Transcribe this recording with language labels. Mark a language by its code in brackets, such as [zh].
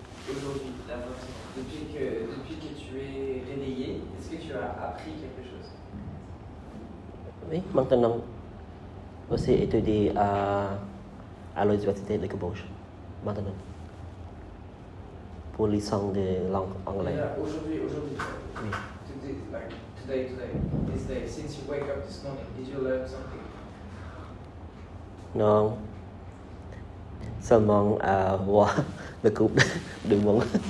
[fr] Aujourd'hui, d'abord, depuis que tu es réveillé, est-ce que tu as appris quelque chose? Oui, maintenant aussi étudié à l'université de Cambodge. Maintenant. Pour les leçons de langue anglaise. Yeah, aujourd'hui. Oui. [en] Today, this day, since you wake up this morning, did you learn something? [fr] Non. Seulement à voir le couple du monde.